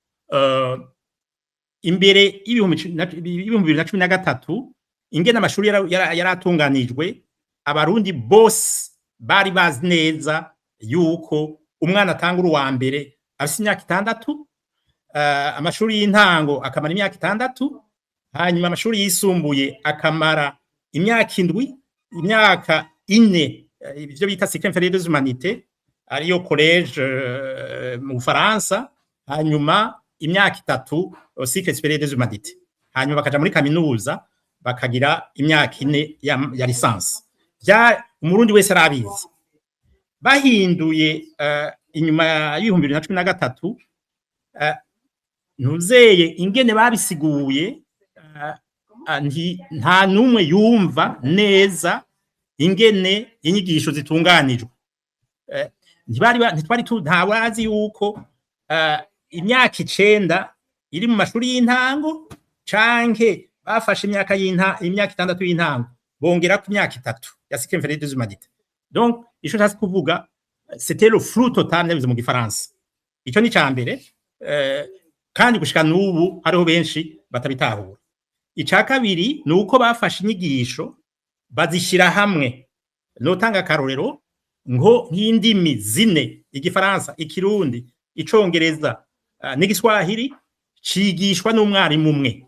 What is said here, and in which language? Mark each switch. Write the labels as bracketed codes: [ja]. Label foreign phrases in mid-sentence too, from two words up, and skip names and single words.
[rn] imbere y'ibihumbi 2013 ingene amashuri yaratunganijwe, abarundi bose bari bazi neza yuko umwana atangura uwa mbere afite imyaka 6, amashuri y'intango akamara imyaka 6, hanyuma amashuri yisumbuye akamara imyaka 7, imyaka 4 ivyo bita [fr] cycle inférieur des humanités [rn] ariyo collège mu Faransa, hanyuma imyaka 3 [fr] cycle supérieur des humanités, [rn] hanyuma bakaja muri kaminuza bakagira imyaka 4 ya licence. Bya umurundi wese arabizi. Bahinduye inyuma y'ibihumbi 2013 ntuzeye ingene babisiguye, nta numwe yumva neza ingene inyigisho zitunganijwe. Ntawazi yuko imyaka 9 iri mu mashuri y'intango canke bafashe imyaka 6 y'intango bongera ku myaka 3 ya [fr] cycle inférieur des humanités. [rn] Donc ico nshaka kuvuga [fr] c'était le flou total [rn] n'abize mu gifaransa. Ico ni cambere, kandi gushika n'ubu hariho benshi batabitahura. Ica kabiri nuko bafashe inyigisho bazishira hamwe. Notanga akarorero ngo nk'indimi 4: igifaransa, ikirundi, icongereza n'igiswahili cigishwa n'umwarimu umwe.